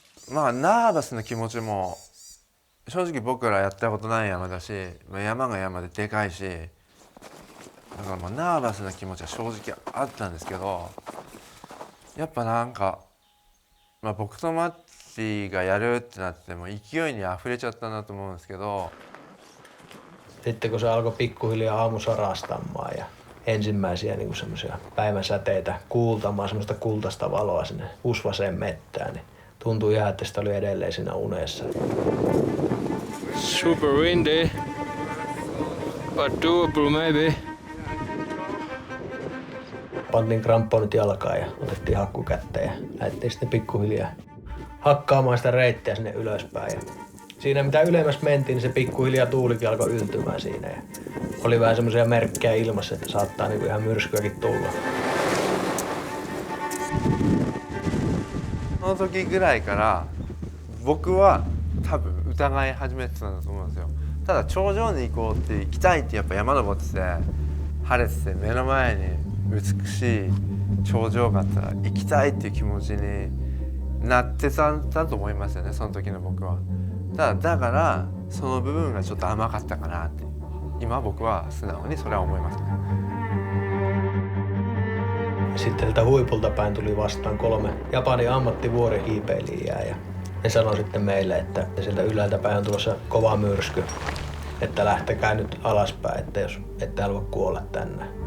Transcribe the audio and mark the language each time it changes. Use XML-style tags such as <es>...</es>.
<ja>まあナーバスな気持ちも正直僕らやったことない山だし、山が山ででかいし、だからまあナーバスな気持ちは正直あったんですけど、やっぱなんか、僕とマッティがやるってなっても勢いにあふれちゃったなと思うんですけど。</ja> <fi>Sitten kun se alkoi pikkuhiljaa aamu sarastamaan ja ensimmäisiä niin semmoisia päivänsäteitä kuultamaan, semmoista kultaista valoa sinne usvaseen mettään, niin tuntui ihan, että sitä oli edelleen siinä unessa.</fi> <en>Super windy, but doable maybe.</en> <fi>Pantiin kramponit jalkaan ja otettiin hakku kätteen ja lähdettiin sitten pikkuhiljaa hakkaamaan sitä reittiä sinne ylöspäin. Ja siinä mitä ylemmäs mentiin, niin se pikkuhiljaa tuulikin alkoi yltymään siinä. Ja oli vähän semmoisia merkkejä ilmassa, että saattaa niinku ihan myrskyäkin tulla.</fi> <ja>その時ぐらいから僕は多分疑い始めてたんだと思うんですよ。ただ頂上に行こうって行きたいってやっぱ山登ってて晴れてて目の前に美しい頂上があったら行きたいっていう気持ちになってたんだと思いますよね、その時の僕は。だからその部分がちょっと甘かったかなって今僕は素直にそれは思いますね。</ja> <fi>Sitten sieltä huipulta päin tuli vastaan 3 Japanin ammattivuorihiipeilijää ja ne sanoi sitten meille, että sieltä ylhäältä päin on tulossa kova myrsky, että lähtekää nyt alaspäin, että jos ette halua kuolla tänne.</fi>